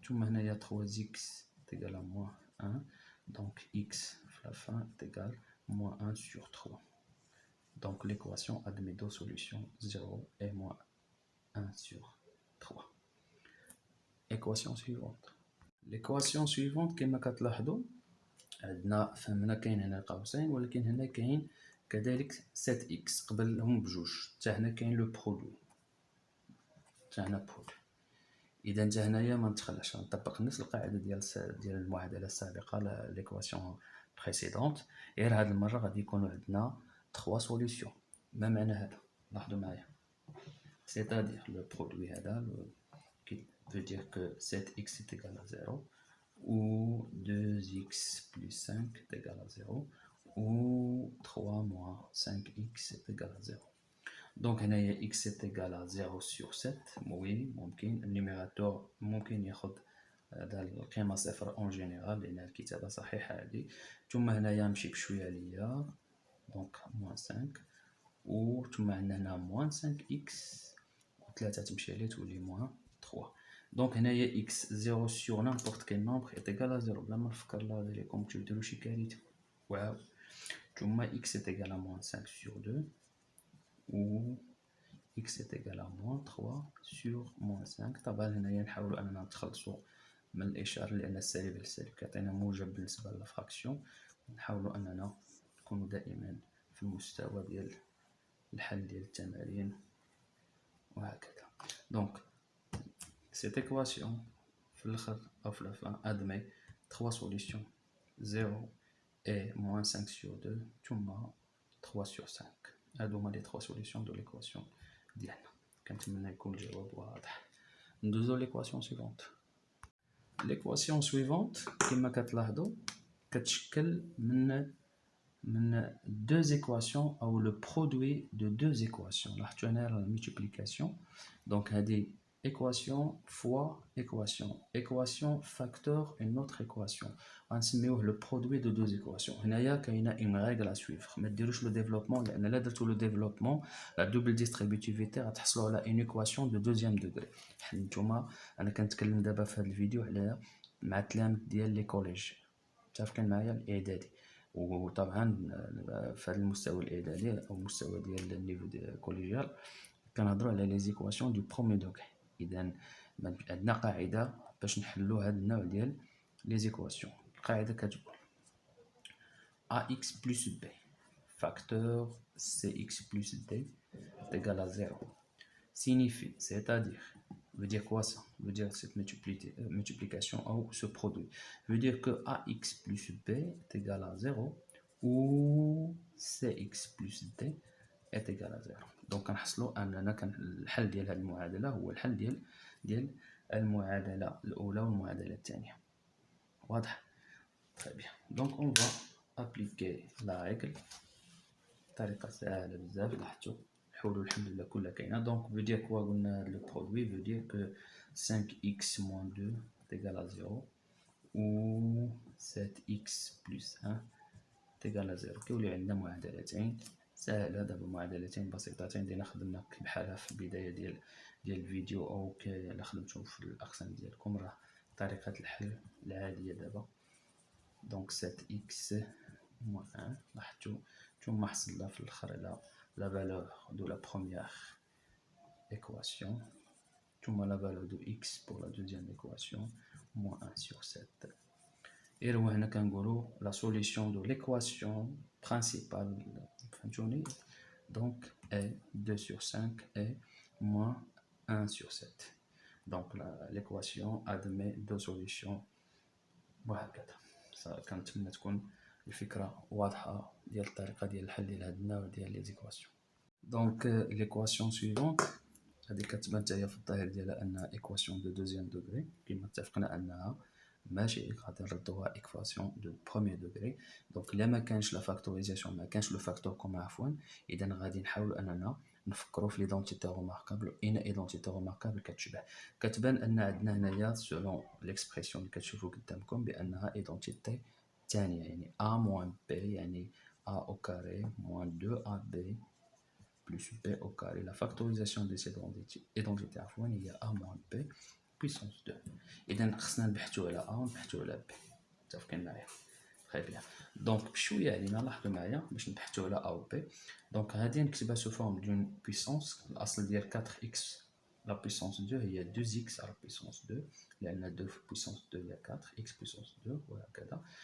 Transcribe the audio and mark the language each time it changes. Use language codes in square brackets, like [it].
[ar] ثم هنايا [fr] 3x est égal à moins 1. Donc x à la fin est égal à moins 1 sur 3. Donc l'équation admet deux solutions, 0 et moins 1 sur 3. Équation suivante. L'équation suivante [ar] كما كتلاحظوا عندنا فهمنا كاين هنا قوسين، ولكن هنا كاين كذلك 7x قبلهم بجوج، حتى هنا كاين لو برودوي، حتى هنا برودوي. اذا حتى هنايا ما نتخلعش، نطبق نفس القاعده ديال المعادله السابقه ليكواسيون بريسيدونت، غير هاد المره غادي يكونوا عندنا 3 سوليوشن. ما معنى هذا؟ لاحظوا معايا، [fr] c'est-à-dire le produit [ar] هذا [fr] qui veut dire que 7x est égal à 0 ou 2x plus 5 est égal à 0 ou 3 moins 5x est égal à 0. Donc [ar] هنايا [fr] x est égal à 0 sur 7. [ar] oui ممكن النيميراتور ممكن ياخذ هذا القيمه صفر اون جينيرال لان الكتابه صحيحه هذه. ثم هنايا نمشي بشويه ليا دونك moins 5 و ثم عندنا هنا moins 5x و3 تمشي ليه تولي moins 3. دونك هنايا [fr] x 0 sur n'importe quel nombre est égal à 0 [ar] بلا ما نفكر لا ديريكم تديروا شي كارثه. واو. [fr] ثم x est égal à moins 5 sur 2 ou x est égal à moins 3 sur moins 5. [ar] طبعا هنايا نحاولوا اننا نتخلصوا من الاشاره لان السالب للسالب كيعطينا موجب بالنسبه للفراكسيون. نحاولوا اننا نكونوا دائما في المستوى ديال الحل ديال التمارين وهكذا. دونك [fr] cette équation [ar] في الاخر او في الفان [fr] admet 3 solutions 0 et moins 5 sur 2 ثم 3 sur 5. [ar] هادو هما لي 3 [fr] solutions de l'équation [ar] ديالنا. كنتمنى يكون الجواب واضح. ندوزو ليكواسيون سويفونت. ليكواسيون سويفونت كما كتلاحظوا كتشكل من [fr] deux équations ou le produit de deux équations. [ar] لاحظتوا هنا [fr] la multiplication. donc [ar] هذه [fr] équation fois équation facteur une autre équation [ar] غنسميوه [fr] le produit de deux équations. [ar] هنايا كاينه [fr] une règle à suivre. [ar] ما ديروش [fr] le développement [ar] لان لا درتو [fr] le développement la double distributivité [ar] غتحصلوا على [fr] une équation de deuxième degré. [ar] نتوما انا كنتكلم دابا في هذا الفيديو على مع التلاميذ ديال لي كوليج متفقين معايا الاعدادي، وطبعا في هذا المستوى الاعدادي او المستوى ديال النيفو كوليجيال كنهضروا على لي زيكواسيون دو بروميي دوغري. اذا عندنا قاعده باش نحلوا هذا النوع ديال لي زيكواسيون. القاعده كتقول [fr] ax plus b facteur cx plus d est égal à 0 signifie, c'est-à-dire veut dire quoi ça? Veut dire cette multiplication ou ce produit veut dire que ax plus b est égal à 0 ou cx plus d est égal à 0. [ar] donc كنحصلوا اننا الحل ديال هذه المعادله هو الحل ديال المعادله الاولى والمعادله الثانيه. واضح؟ [fr] très bien. donc on va appliquer la règle [ar] بطريقه سهله بزاف. لاحظتوا الحلول الحمد لله كلها كاينه. [fr] donc veut dire quoi [ar] قلنا [fr] le produit veut dire que 5x moins 2 est égal à 0 ou 7x plus 1 est égal à 0. [ar] كيولي عندنا معادلتين سهله. دابا معادلتين بسيطتين دينا خدمنا بحالها في البدايه ديال الفيديو او الا خدمتو في الاقسام ديالكم راه طريقه الحل العاديه دابا. [fr] donc 7x moins 1 [ar] لاحظتوا ثم حصلنا في الاخر على [fr] la valeur de la première équation ثم la valeur de x pour la deuxième équation moins 1 sur 7. et [ar] هنا كنقولوا [fr] la solution de l'équation principale [ar] فهمتوني. [fr] donc est 2 sur 5 est moins 1 sur 7. Donc l'équation admet deux solutions [ar] وهكذا. كنتمنى تكون الفكرة واضحة ديال الطريقة ديال الحل ديال هاد النوع ديال لي زيكواسيون. دونك ليكواسيون سويفونت هذه كتبان حتى هي في الظاهر ديالها انها ايكواسيون دو دوزيام دوغري، كما اتفقنا انها ماشي غادي نردوها ايكواسيون دو بروميير دوغري. دونك الا ما كانش لا فاكتوريزاسيون، ما كانش لو فاكتور كوم عفوا، اذا غادي نحاولوا اننا نفكروا في ليدونتيتي روماركابل. اين ايدونتيتي روماركابل كتشبه، كتبان ان عندنا هنايا سولون ليكسبرسيون اللي كتشوفوا قدامكم بانها ايدونتيتي ثانيه، يعني a موان b يعني [fr] a au carré moins 2ab plus b au carré. La factorisation de cette identité [ar] هي [fr] a moins b puissance 2. [ar] إذا خصنا نبحثوا على a ونبحثوا على b. متفقين معايا؟ [fr] très bien. [ar] دونك بشويه علينا لاحظوا معايا باش نبحثوا على a و b. دونك غادي نكتبها سو فورم دون بويسونس. الاصل ديال 4x لا بويسونس 2 هي 2x على بويسونس 2، لان 2 في بويسونس 2 هي 4x بويسونس 2 وهكذا.